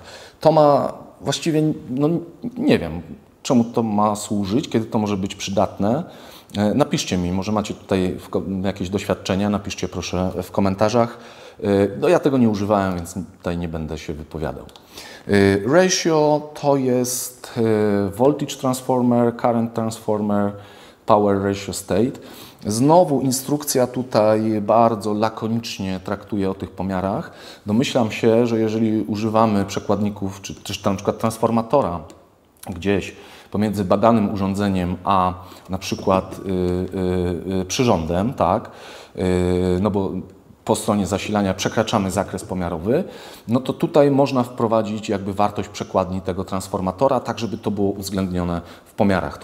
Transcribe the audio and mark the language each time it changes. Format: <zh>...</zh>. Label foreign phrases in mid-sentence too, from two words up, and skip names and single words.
<pl>To ma właściwie, no nie wiem, czemu to ma służyć, kiedy to może być przydatne. Napiszcie mi, może macie tutaj jakieś doświadczenia, napiszcie proszę w komentarzach. No ja tego nie używałem, więc tutaj nie będę się wypowiadał. Ratio to jest</pl> <en>voltage transformer, current transformer, power ratio state.</en> <pl>Znowu instrukcja tutaj bardzo lakonicznie traktuje o tych pomiarach. Domyślam się, że jeżeli używamy przekładników, czy też na przykład transformatora gdzieś pomiędzy badanym urządzeniem a na przykład przyrządem, tak, no bo po stronie zasilania przekraczamy zakres pomiarowy, no to tutaj można wprowadzić jakby wartość przekładni tego transformatora, tak żeby to było uwzględnione w pomiarach.</pl>